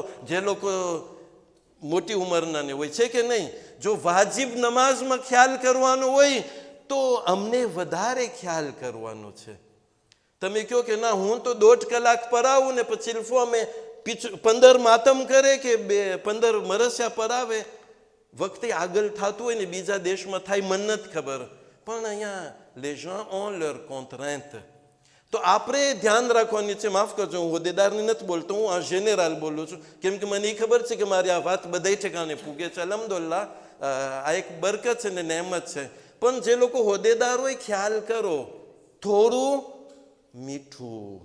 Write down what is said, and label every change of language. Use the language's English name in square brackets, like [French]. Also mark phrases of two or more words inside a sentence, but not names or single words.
[Gujarati] જે લોકો મોટી ઉંમરના ને હોય છે કે નહીં, જો વાજિબ નમાઝમાં ખ્યાલ કરવાનો હોય તો અમને વધારે ખ્યાલ કરવાનો છે. તમે કહો કે ના હું તો 1.5 કલાક પરાવું ને પછી સિલ્ફો અમે 15 માતમ કરે કે 15 મરસ્યા પરાવે, વખતે આગળ થતું હોય ને બીજા દેશમાં થાય મને નથી ખબર, પણ અહીંયા [French] les gens ont leur contrainte. [Gujarati] તો આપણે ધ્યાન રાખવાની છે. માફ કરજો, હું હોદ્દેદારની નથી બોલતો, હું આ જેનેરલ બોલું છું. કેમ કે મને એ ખબર છે કે મારી આ વાત બધા ઠેકાણે પૂગે છે. અલ્હમ્દુલિલ્લાહ, આ એક બરકત છે ને નહેમત છે. પણ જે લોકો હોદ્દેદાર હોય ખ્યાલ કરો, થોડું મીઠું.